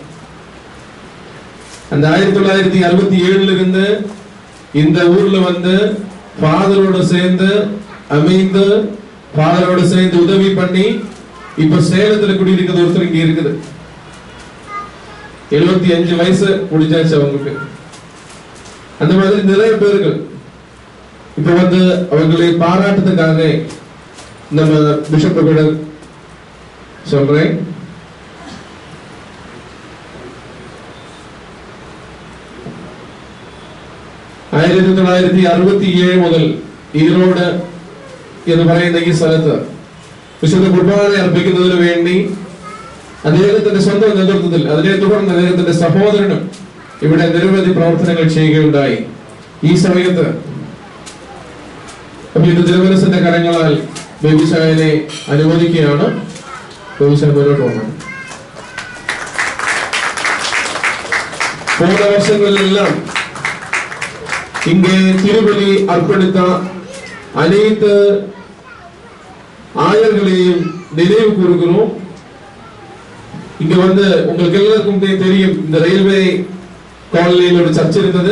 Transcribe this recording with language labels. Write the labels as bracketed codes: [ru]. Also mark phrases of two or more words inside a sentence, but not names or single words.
[ta] அந்த 1967 இருந்து இந்த ஊர்ல வந்து ஃபாதரோட சேர்ந்து அமைந்து, ஃபாதரோட சேர்ந்து உதவி பண்ணி இப்ப சேலத்துல குடியிருக்கிறது ஒருத்தர் இங்க இருக்குது. 75 வயசு முடிஞ்சாச்சு அவங்களுக்கு. அந்த மாதிரி நிறைய பேர்கள் இப்ப வந்து அவங்களை பாராட்டுறதுக்காக நம்ம பிஷப் சொல்றேன். [ml] ആയിരത്തി 1967 മുതൽ ഈറോഡ് എന്ന് പറയുന്ന ഈ സ്ഥലത്ത് വിശുദ്ധ കുർബാന അർപ്പിക്കുന്നതിന് വേണ്ടി അദ്ദേഹത്തിന്റെ സ്വന്തം നേതൃത്വത്തിൽ, അതിനെ തുടർന്ന് അദ്ദേഹത്തിന്റെ സഹോദരനും ഇവിടെ നിരവധി പ്രവർത്തനങ്ങൾ ചെയ്യുകയുണ്ടായി. ഈ സമയത്ത് ഇത് തിരുമനസിന്റെ കരങ്ങളാൽ ബേബിസായനെ അനുമോദിക്കുകയാണ്. ബേബിസായ മുന്നോട്ട് പോകണം. [ta] போன வருஷங்களெல்லாம் இங்கே திருபலி அர்ப்பணித்த அனைத்து ஆயர்களையும் நினைவு கூறுகிறோம். இங்க வந்து உங்களுக்கு எல்லாருக்கும் தெரியும், இந்த ரயில்வே காலனியில் ஒரு சர்ச் இருந்தது.